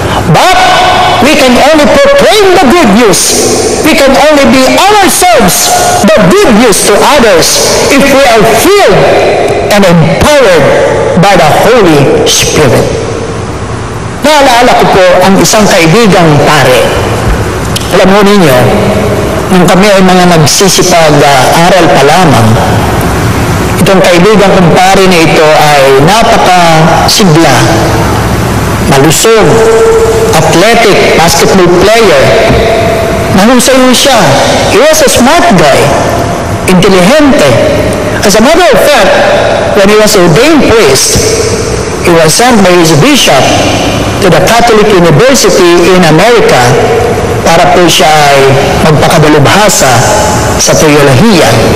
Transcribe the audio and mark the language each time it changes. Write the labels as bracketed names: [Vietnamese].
[English] But we can only proclaim the good news. We can only be ourselves the good news to others if we are filled and empowered by the Holy Spirit. [Filipino] Naalala ko po ang isang kaibigang pare. Alam mo ninyo, nung kami ay mga nagsisipag-aral pa lamang, itong kaibigan kong pare na ito ay napakasigla, malusog malusog, [English] athletic basketball player. [Filipino] Mahusay siya. [English] He was a smart guy, intelligente. As a matter of fact, when he was ordained priest, he was sent by his bishop to the Catholic University in America [Filipino] para po siya ay magpakadalubhasa sa teolohiya.